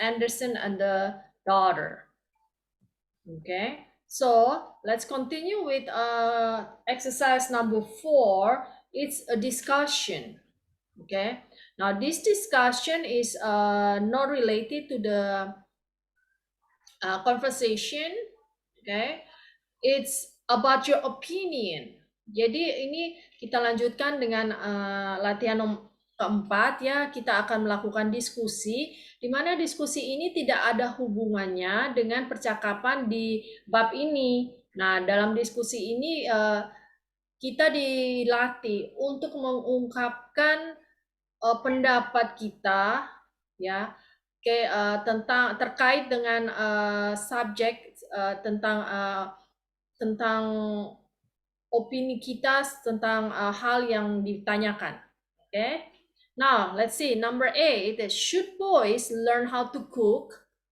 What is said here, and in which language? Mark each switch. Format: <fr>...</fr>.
<en>Anderson and the daughter. Okay, so let's continue with exercise number 4. It's a discussion. Okay, now this discussion is not related to the conversation. Okay, it's about your opinion.</en> <id>Jadi ini kita lanjutkan dengan latihan keempat ya. Kita akan melakukan diskusi, di mana diskusi ini tidak ada hubungannya dengan percakapan di bab ini. Nah, dalam diskusi ini kita dilatih untuk mengungkapkan pendapat kita ya, tentang terkait dengan subjek tentang opini kita tentang hal yang ditanyakan.</id> <en>Okay. Now let's see number 8. Should boys learn how to cook?</en>